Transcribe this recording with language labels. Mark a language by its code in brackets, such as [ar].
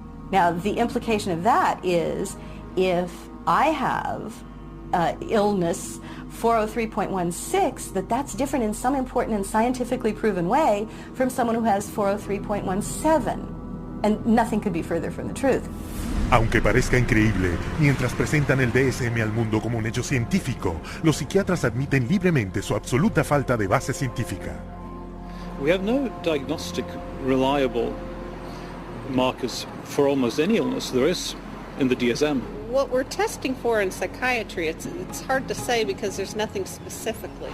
[en] Now, the implication of that is if I have illness 403.16, that's different in some important and scientifically proven way from someone who has 403.17. And nothing could be further from the truth. [es] Aunque parezca increíble, mientras presentan el DSM al mundo como un hecho científico, los psiquiatras admiten libremente su absoluta falta de base científica. [en] We have no diagnostic reliable markers for almost any illness there is in the DSM. What we're testing for in psychiatry, it's hard to say because there's nothing specifically.